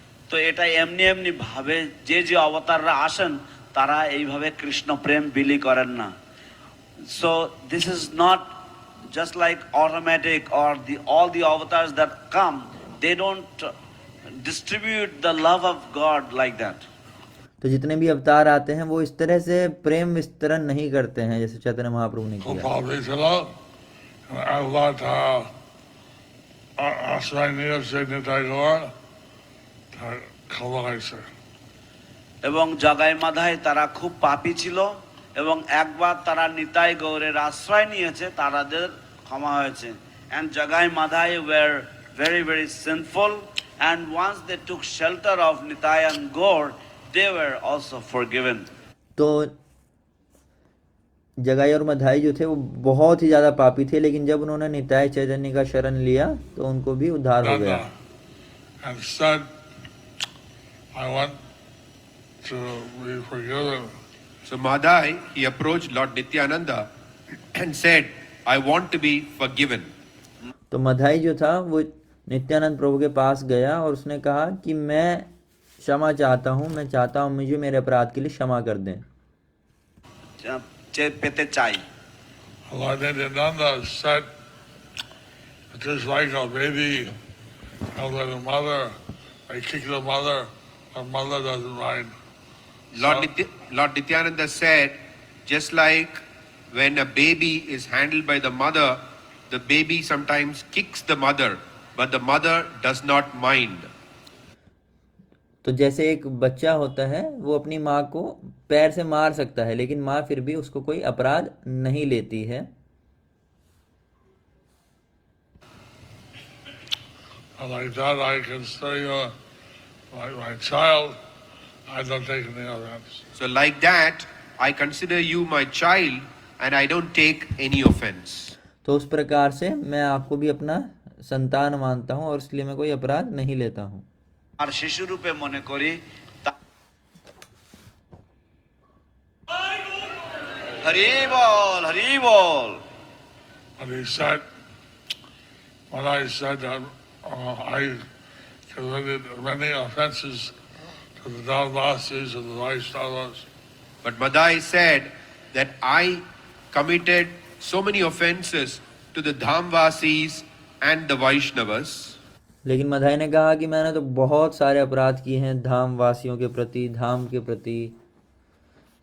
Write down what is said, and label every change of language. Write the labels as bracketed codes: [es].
[bn] তো এটা এমনি এমনি ভাবে যে যে অবতাররা আসেন তারা এইভাবে কৃষ্ণ প্রেম বিলি করেন না। [en] So this is not just like automatic, or all the avatars that come, they don't distribute the love of God like that. [hi] तो जितने भी अवतार आते हैं वो इस तरह से प्रेम विस्तरण नहीं करते हैं जैसे चैतन्य महाप्रभु ने किया। गोपाल चला अल्लाह था आश्रय नियत से निताई गौर ক্ষমা হয়েছে। [bn] এবং জগাই মাধায় তারা খুব পাপী ছিল এবং একবার তারা নিতাই গৌরের আশ্রয় নিয়েছে, তাদের ক্ষমা হয়েছে। [en] And Jagai Madhai were very very sinful, and once they took shelter of Nitai and Gaur, they were also forgiven. [hi] तो जगाई और मधाई जो थे वो बहुत ही ज्यादा पापी थे, लेकिन जब उन्होंने निताय चैतन्य का शरण लिया तो उनको भी उद्धार हो गया। [en] And said, I want to be forgiven. So Madhai, he approached Lord Nityananda and said, I want to be forgiven. [hi] तो मधाई जो था वो नित्यानंद प्रभु के पास गया और उसने कहा कि मैं क्षमा चाहता हूँ, मैं चाहता हूँ मुझे मेरे अपराध के लिए क्षमा कर दें। [bn] পেতে চাই। [en] Lord Nityananda said, it is like a baby held by the mother. I kick the mother, the mother doesn't mind. Lord Nityananda said, just like when a baby is handled by the mother, the baby sometimes kicks the mother, but the mother does not mind. [hi] तो जैसे एक बच्चा होता है वो अपनी माँ को पैर से मार सकता है, लेकिन माँ फिर भी उसको कोई अपराध नहीं लेती है। [en] Like that, I consider you my child. I don't take any offense. So like that, I consider you my child and I don't take any offense. [hi] तो उस प्रकार से मैं आपको भी अपना संतान मानता हूँ और इसलिए मैं कोई अपराध नहीं लेता हूँ। [bn] আর শিশু রূপে মনে করি। হরি বল, হরি বল। [en] And he said, when I said that I committed many offenses to the Dhamvasis and the Vaishnavas. But Madai said that I committed so many offenses to the Dhamvasis and the Vaishnavas. [hi] लेकिन मधाई ने कहा कि मैंने तो बहुत सारे अपराध किए हैं धाम वासियों के प्रति, धाम के प्रति।